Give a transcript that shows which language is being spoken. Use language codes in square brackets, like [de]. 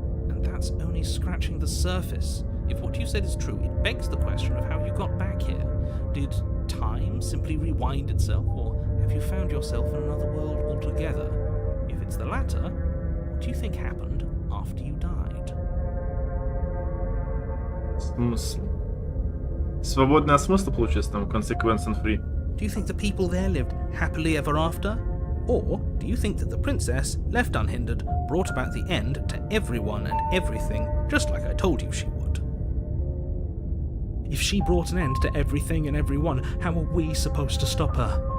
[en] And that's only scratching the surface. If what you said is true, it begs the question of how you got back here. Did time simply rewind itself, or have you found yourself in another world altogether? If it's the latter, what do you think happened after you died? [ru] Смысл. Свободный от смысла получается там [en] consequence and free. Do you think the people there lived happily ever after? Or do you think that the princess, left unhindered, brought about the end to everyone and everything, just like I told you she would? If she brought an end to everything and everyone, how are we supposed to stop her?